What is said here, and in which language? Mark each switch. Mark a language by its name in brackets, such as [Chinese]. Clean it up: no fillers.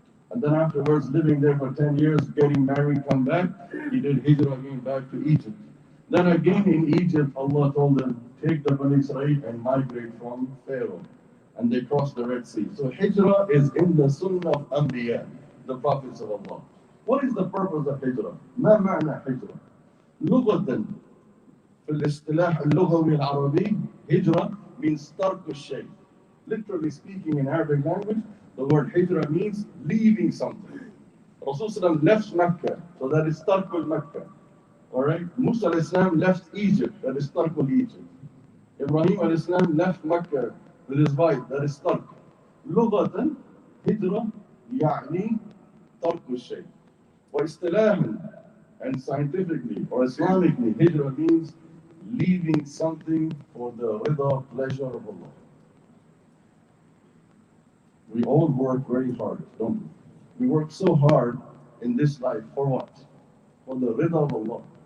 [English] And then afterwards, living there for 10 years, getting married, come back, he did Hijrah again back to Egypt. Then again in Egypt, Allah told him, take the Bani Israel and migrate from Pharaoh. And they crossed the Red Sea. So Hijrah is in the Sunnah of Anbiya, the prophets of Allah. What is the purpose of Hijrah? [Arabic] ما معنى Hijrah? لغة في الاصطلاح اللغوي العربي, [English] Hijrah means [Arabic] ترك الشيء. [English] Literally speaking in Arabic language, the word Hijrah means leaving something. Rasulullah left Mecca, so that is Tarkul Mecca. Alright? Musa al-Islam left Egypt, that is Tarkul Egypt. Ibrahim al-Islam left Mecca with his wife, that is Tark. [Arabic] لغة Hijrah يعني ترك الشيء. واصطلاحا [English] and scientifically or Islamically, Hijrah means leaving something for the rida, pleasure of Allah. We all work very hard, don't we? We work so hard in this life for what? For the rida of Allah.